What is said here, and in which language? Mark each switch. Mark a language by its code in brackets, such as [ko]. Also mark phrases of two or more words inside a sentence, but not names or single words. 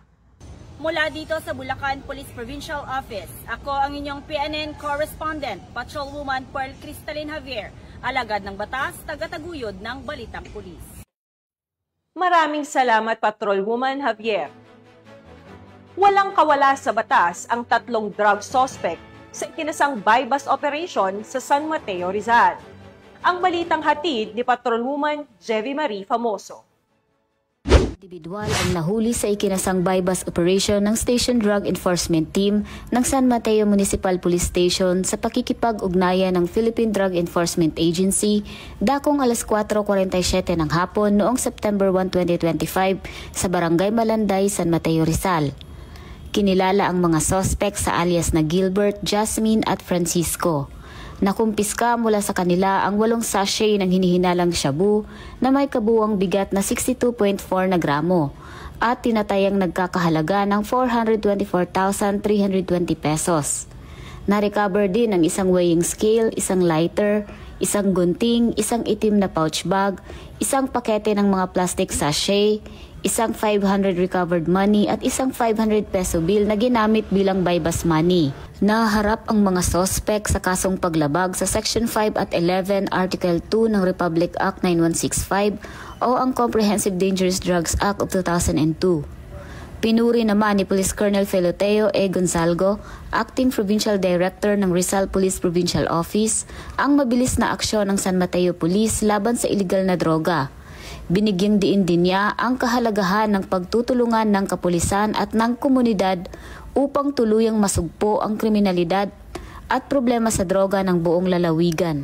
[tl] Mula dito sa Bulacan Police Provincial Office, ako ang inyong PNN Correspondent, Patrolwoman Pearl Cristalina Javier, alagad ng batas, tagataguyod ng Balitang Pulis. Maraming salamat, Patrolwoman Javier. Walang kawala sa batas ang 3 drug suspect sa ikinasang [en] buy-bust operation [tl] sa San Mateo, Rizal. Ang balitang hatid ni Patrolwoman Jevie Marie Famoso. Individual ang nahuli sa ikinasang [en] buy-bust operation [tl] ng Station Drug Enforcement Team ng San Mateo Municipal Police Station sa pakikipag-ugnayan ng Philippine Drug Enforcement Agency dakong alas 4:47 ng hapon noong September 1, 2025 sa Barangay Malanday, San Mateo, Rizal. Kinilala ang mga suspect sa alias na Gilbert, Jasmine at Francisco. Nakumpiska mula sa kanila ang 8 sachet ng hinihinalang shabu na may kabuuang bigat na 62.4 na gramo at tinatayang nagkakahalaga ng 424,320 pesos. Na-recover din ang isang [en] weighing scale, [tl] isang lighter, isang gunting, isang itim na [en] pouch bag, [tl] isang pakete ng mga [en] plastic sachet, [tl] isang 500 [en] recovered money [tl] at isang 500 [en] peso bill [tl] na ginamit bilang [en] buy-bust money. [tl] Naharap ang mga sospek sa kasong paglabag sa Section 5 at 11 Article 2 ng Republic Act 9165 o ang Comprehensive Dangerous Drugs Act of 2002. Pinuri naman ni Police Colonel Feloteo E. Gonzalgo, Acting Provincial Director ng Rizal Police Provincial Office, ang mabilis na aksyon ng San Mateo Police laban sa iligal na droga. Binigyang diin din niya ang kahalagahan ng pagtutulungan ng kapulisan at ng komunidad upang tuluyang masugpo ang kriminalidad at problema sa droga ng buong lalawigan.